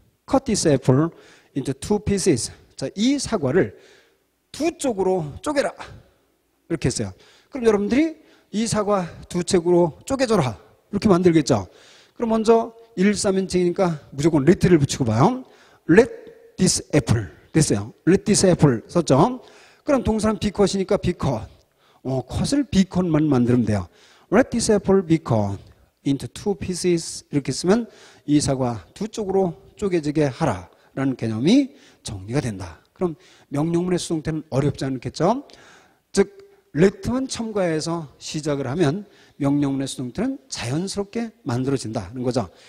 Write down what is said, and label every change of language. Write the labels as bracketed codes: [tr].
[en] Cut this apple into two pieces. [ko] 자, 이 사과를 두 쪽으로 쪼개라. 이렇게 했어요. 그럼 여러분들이 이 사과 두 책으로 쪼개줘라. 이렇게 만들겠죠. 그럼 먼저 1~3인칭이니까 무조건 let를 붙이고 봐요. [en] Let this apple. [ko] 됐어요. [en] Let this apple [ko] 썼죠. 그럼 동사는 [en] be cut [ko] 이니까 be cut. 컷을 [en] be cut [ko] 만 만들면 돼요. [en] Let this apple be cut into two pieces. [ko] 이렇게 쓰면 이 사과 두 쪽으로 쪼개지게 하라 라는 개념이 정리가 된다. 그럼 명령문의 수동태는 어렵지 않겠죠? 즉 let만 첨가해서 시작을 하면 명령문의 수동태는 자연스럽게 만들어진다는 거죠.